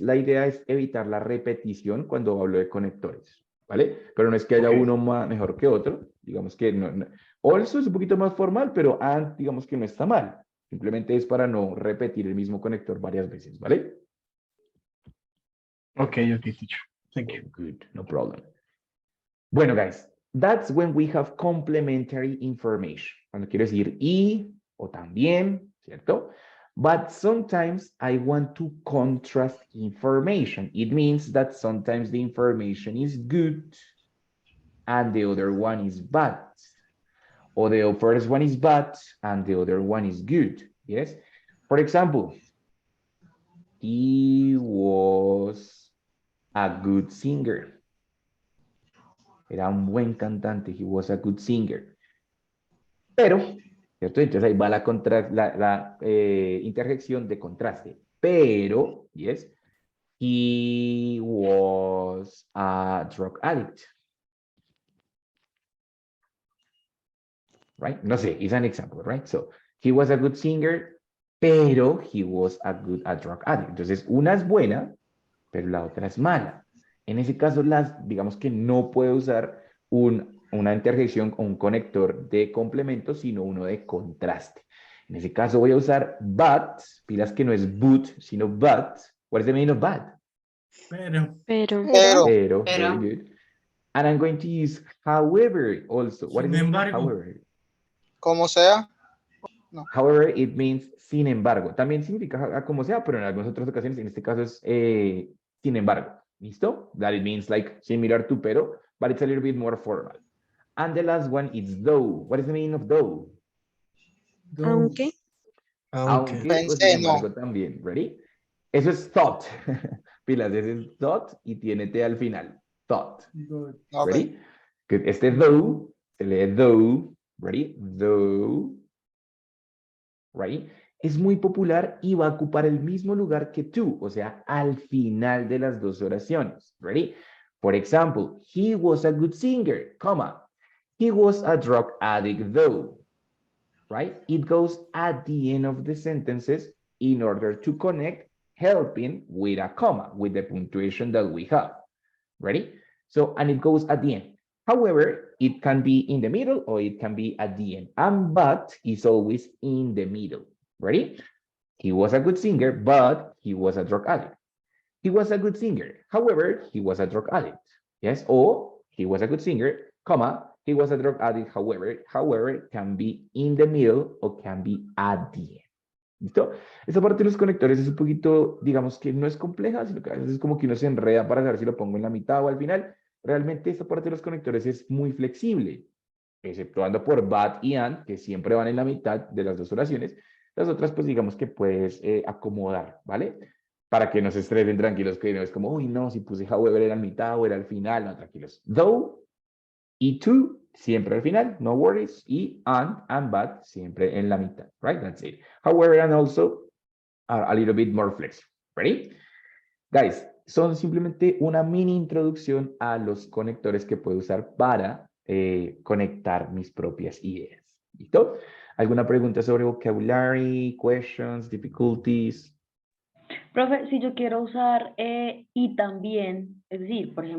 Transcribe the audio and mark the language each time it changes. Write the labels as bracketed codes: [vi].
[es] La idea es evitar la repetición cuando hablo de conectores, ¿vale? Pero no es que haya uno mejor que otro, digamos que no. Also es un poquito más formal, pero and, digamos que no está mal. Simplemente es para no repetir el mismo conector varias veces, ¿vale? [en] Ok, teacher. Thank you. Good, no problem. Bueno, guys, that's when we have complementary information. [es] Cuando quiero decir y o también, ¿cierto? [en] But sometimes I want to contrast information. It means that sometimes the information is good and the other one is bad. Or the first one is bad and the other one is good. Yes? For example, he was a good singer. [es] Era un buen cantante. [en] He was a good singer. [es] Pero ¿cierto? Entonces ahí va la interjección de contraste. [en] Pero, yes, he was a drug addict. Right? [es] No sé, [en] it's an example, right? So, he was a good singer, pero he was a drug addict. [es] Entonces, una es buena, pero la otra es mala. En ese caso, digamos que no puedo usar una interjección o un conector de complemento, sino uno de contraste. En ese caso voy a usar but, pilas que no es but, sino but. [en] What is the meaning of but? [es] Pero. [en] Pero, very good. And I'm going to use however also. What is [es] Sin [en] the meaning of [es] embargo. [en] however? [es] Como sea. [en] However, it means sin embargo. [es] También significa como sea, pero en algunas otras ocasiones, en este caso es sin embargo. ¿Listo? [en] That it means like similar to pero, but it's a little bit more formal. And the last one is though. What is the meaning of though? [es] Aunque. Aunque o sin Pensé, no. embargo también. Ready? Eso es thought. Pilas, ese es thought y tiene T al final. [en] Thought. Good. Ok. Ready? Este though [es] se lee [en] though. Ready? Though. Right? [es] Es muy popular y va a ocupar el mismo lugar que to, o sea, al final de las dos oraciones. [en] Ready? For example, he was a good singer, comma. He was a drug addict though. Right? It goes at the end of the sentences in order to connect helping with a comma, with the punctuation that we have. Ready? So, and it goes at the end. However, it can be in the middle or it can be at the end. And but is always in the middle. Ready? He was a good singer, but he was a drug addict. He was a good singer. However, he was a drug addict. Yes, or he was a good singer, comma, he was a drug addict. However, can be in the middle or can be at the end. [es] ¿Listo? Esta parte de los conectores es un poquito, digamos que no es compleja, sino que a veces es como que uno se enreda para saber si lo pongo en la mitad o al final. Realmente esta parte de los conectores es muy flexible, exceptuando por but y and, que siempre van en la mitad de las dos oraciones. Las otras, pues digamos que puedes acomodar, ¿vale? Para que no se estresen, tranquilos, que no es como, uy, no, si puse however era al mitad o era al final, no, tranquilos. Though y to siempre al final, [en] no worries, [es] y and but siempre en la mitad, [en] right? That's it. However, and also are a little bit more flexible. Ready? [es] Guys, son simplemente una mini introducción a los conectores que puedo usar para conectar mis propias ideas. ¿Listo? ¿Alguna pregunta sobre [en] vocabulary, questions, difficulties? [es] Profe, si yo quiero usar y también, es decir, por